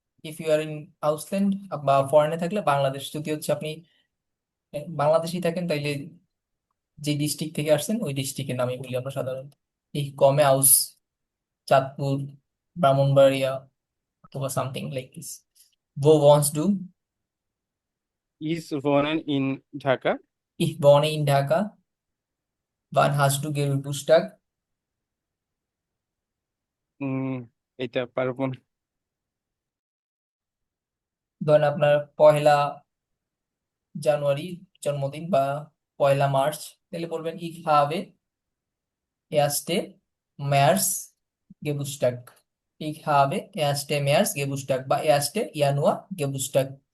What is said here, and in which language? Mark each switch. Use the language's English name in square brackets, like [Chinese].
[English] if you are in [Bangla] আউসল্যান্ড বা ফরেনে থাকলে বাংলাদেশ, যদি হচ্ছে আপনি বাংলাদেশেই থাকেন তাইলে যে ডিস্ট্রিক্ট থেকে আসছেন ওই ডিস্ট্রিক্টের নামই বলি আমরা সাধারণত। [German] Ich komme aus চাঁদপুর, ব্রাহ্মণবাড়িয়া অথবা [English] Something like this. [German] Wo wohnst du? [English] Is born in Dhaka. [German] Ich wohne in Dhaka. Wann hast du Geburtstag? [Bangla] উম, এটা পারবো না। ধরেন আপনার 1 জানুয়ারি জন্মদিন বা 1 মার্চ, তাহলে বলবেন [German] ich habe 1. März Geburtstag. Ich habe 1. März Geburtstag বা 1. Januar Geburtstag.